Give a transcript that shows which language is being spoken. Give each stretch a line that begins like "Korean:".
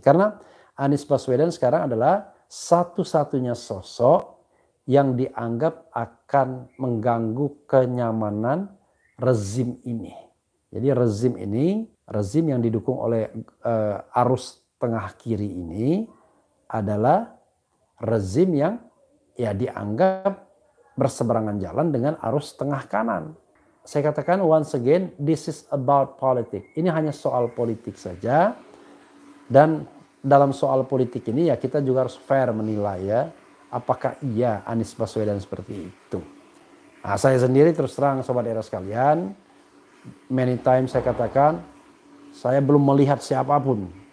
Indonesian: Karena Anies Baswedan sekarang adalah satu-satunya sosok yang dianggap akan mengganggu kenyamanan rezim ini. Jadi rezim yang didukung oleh arus tengah kiri ini adalah rezim yang ya dianggap berseberangan jalan dengan arus tengah kanan. Saya katakan
English: once again, this is about politics.
Indonesian: Ini hanya soal politik saja. Dan dalam soal politik ini ya kita juga harus fair menilai ya. Apakah iya Anies Baswedan seperti itu. Nah, saya sendiri terus terang sobat era sekalian,
English: many times
Indonesian: saya katakan, saya belum melihat siapapun.